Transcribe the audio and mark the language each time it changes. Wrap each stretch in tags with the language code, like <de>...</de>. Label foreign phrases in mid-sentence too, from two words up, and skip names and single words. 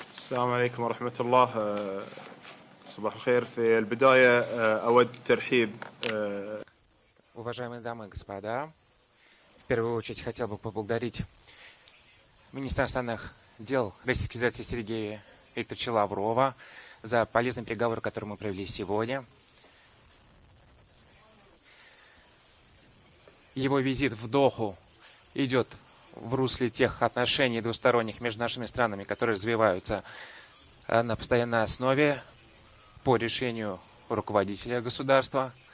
<ar>السلام عليكم ورحمة الله. صباح الخير. في البداية أود ترحيب.</ar> <ru>Уважаемые дамы и господа, в первую очередь хотел бы поблагодарить министра иностранных дел Российской Федерации Сергея Викторовича Лаврова за полезный переговор, который мы провели сегодня. Его визит в Доху идет в русле тех отношений двусторонних между нашими странами, которые развиваются на постоянной основе по решению руководителя государства.</ru>